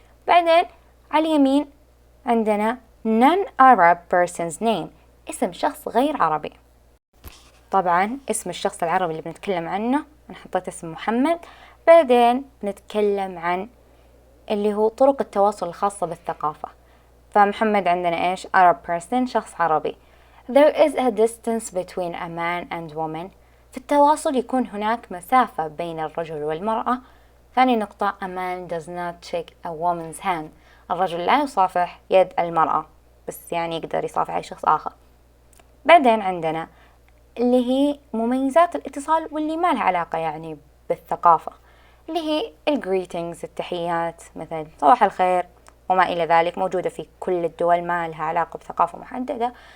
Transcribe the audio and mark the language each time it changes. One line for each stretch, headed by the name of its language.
Arabic: بعدين على اليمين عندنا
English: non-Arab person's name،
Arabic: اسم شخص غير عربي. طبعا اسم الشخص العربي اللي بنتكلم عنه أنا حطيت اسم محمد. بعدين بنتكلم عن اللي هو طرق التواصل الخاصة بالثقافة. فمحمد عندنا إيش؟
English: Arab person،
Arabic: شخص عربي.
English: There is a distance between a man and woman،
Arabic: في التواصل يكون هناك مسافة بين الرجل والمرأة. ثاني نقطة
English: a man does not shake a woman's hand،
Arabic: الرجل لا يصافح يد المرأة، بس يعني يقدر يصافح أي شخص آخر. بعدين عندنا اللي هي مميزات الاتصال واللي ما لها علاقة يعني بالثقافة، اللي هي الجريتينجز، التحيات، مثل صباح الخير وما إلى ذلك، موجودة في كل الدول، ما لها علاقة بثقافة محددة.